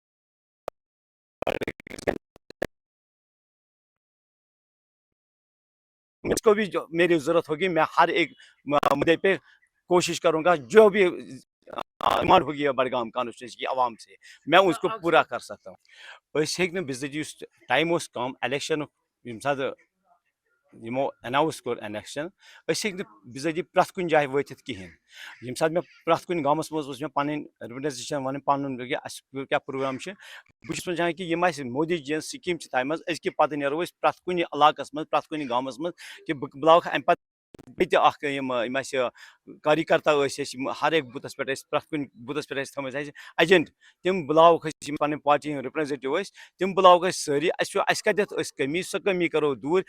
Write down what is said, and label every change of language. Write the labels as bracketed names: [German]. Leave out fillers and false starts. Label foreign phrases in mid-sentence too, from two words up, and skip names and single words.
[Urdu] اس کو بھی جو میری ضرورت ہوگی میں ہر ایک مدعے پہ کوشش کروں گا جو بھی ڈیمانڈ ہوگی بڑگام کانسٹیچوئنسی کی عوام سے میں اس کو پورا کر سکتا ہوں. [Kashmiri] أسۍ ہیٚکۍ نہٕ بِزٲتی یُس ٹایم اوس کم الیکشن ییٚمہِ ساتہٕ یِمو اناؤنس کوٚر الیکشن أسۍ ہیٚکۍ نہٕ بِزٲتی پرٛٮ۪تھ کُنہِ جایہِ وٲتِتھ کِہیٖنۍ. ییٚمہِ ساتہٕ مےٚ پرٛٮ۪تھ کُنہِ گامَس منٛز اوس مےٚ پَنٕنۍ رِپرٛزنٹیشن وَنٕنۍ پَنُن کہِ اَسہِ کیٛاہ پروگرام چھِ. بہٕ چھُس وَنان کہِ یِم اَسہِ مودی جی یَن سِکیٖم چھِ تھایمَژٕ أزکہِ پَتہٕ نیرو أسۍ پرٛٮ۪تھ کُنہِ علاقَس منٛز پرٛٮ۪تھ کُنہِ گامَس منٛز کہِ بہٕ بُلاوکھ اَمہِ پَتہٕ بیٚیہِ تہِ اکھ یِم اَسہِ کاریکرتا ٲسۍ أسۍ یِم ہر ایک بوٗتھَس پٮ۪ٹھ ٲسۍ پرٛٮ۪تھ کُنہِ بوٗتھَس پٮ۪ٹھ ٲسۍ تھٲومٕتۍ اَسہِ ایجنٹ تِم بُلاوکھ أسۍ یِم پَنٕنۍ پارٹی ہٕنٛدۍ رِپرٛزنٹیٹِو ٲسۍ تِم بُلاوکھ أسۍ سٲری اَسہِ کَتٮ۪تھ ٲسۍ کٔمی سۄ کٔمی کَرو دوٗر.